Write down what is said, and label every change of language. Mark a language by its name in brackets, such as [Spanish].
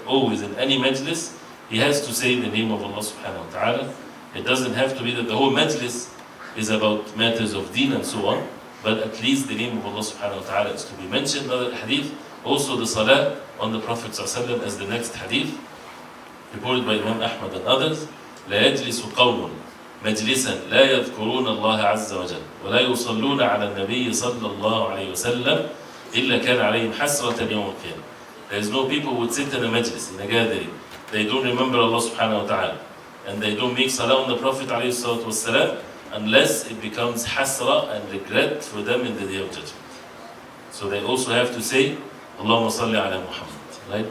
[English] Always, in any majlis, he has to say the name of Allah subhanahu wa ta'ala. It doesn't have to be that the whole majlis is about matters of deen and so on, but at least the name of Allah subhanahu wa ta'ala is to be mentioned. Another hadith, also the salah on the Prophet sallallahu alaihi wasallam, as the next hadith, reported by Imam Ahmad and others. [Arabic] لا يجلس قوم مجلسا لا يذكرون الله عز وجل ولا يصلون على النبي صلى الله عليه وسلم إلا كان عليهم حسرة يوم القيامة. [English] There is no people who would sit in a majlis, in a gathering. They don't remember Allah subhanahu wa ta'ala, and they don't make salah on the Prophet alayhi salatu wasalam, unless it becomes hasra and regret for them in the Day of Judgment. So they also have to say Allahumma salli ala Muhammad, right?